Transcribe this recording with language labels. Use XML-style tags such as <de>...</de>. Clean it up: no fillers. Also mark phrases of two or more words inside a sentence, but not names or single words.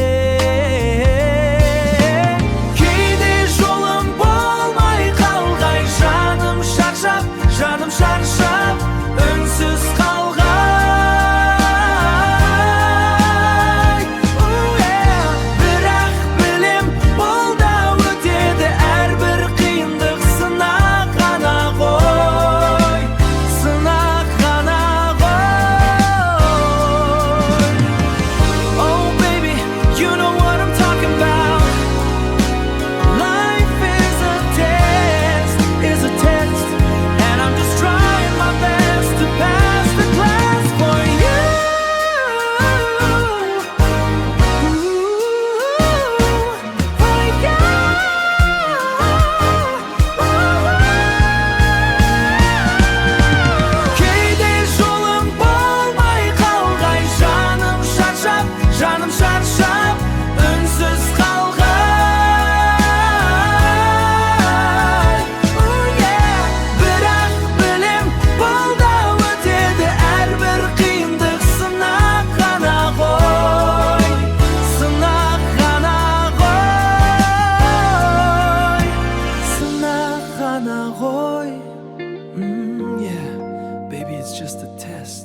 <kk>Кейде жолым болмай қалғай, жаным шаршап, үнсіз қалғай. Бірақ білем, бұл да өтеді, әрбір қиындық сынақ қана ғой, сынақ қана ғой.</kk> <en>Oh baby, you know what I'm talking about. Life is a test, and I'm just trying my best to pass the class for you. For you.</en> <kk>Кейде жолым болмай қалғай, жаным шаршап, үнсіз қалғай. Бірақ білем, бұл да өтеді, әрбір қиындық сынақ қана ғой, сынақ қана ғой, сынақ қана ғой. Yeah, baby, it's just a test.</kk>